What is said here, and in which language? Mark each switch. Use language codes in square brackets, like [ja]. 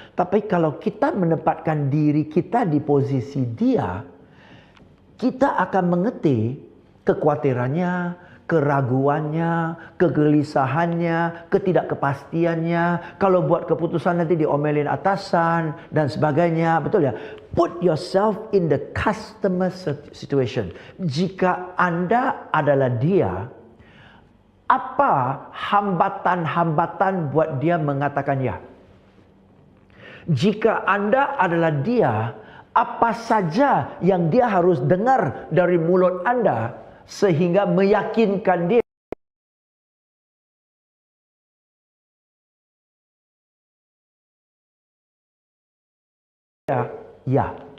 [id] Tapi kalau kita menempatkan diri kita di posisi dia, kita akan mengerti kekhawatirannya, keraguannya, kegelisahannya, ketidakkepastiannya. Kalau buat keputusan nanti diomelin atasan dan sebagainya. Betul ya? [en] Put yourself in the customer situation. [id] Jika Anda adalah dia, apa hambatan-hambatan buat dia mengatakan ya? Jika Anda adalah dia, apa saja yang dia harus dengar dari mulut Anda sehingga meyakinkan dia ya.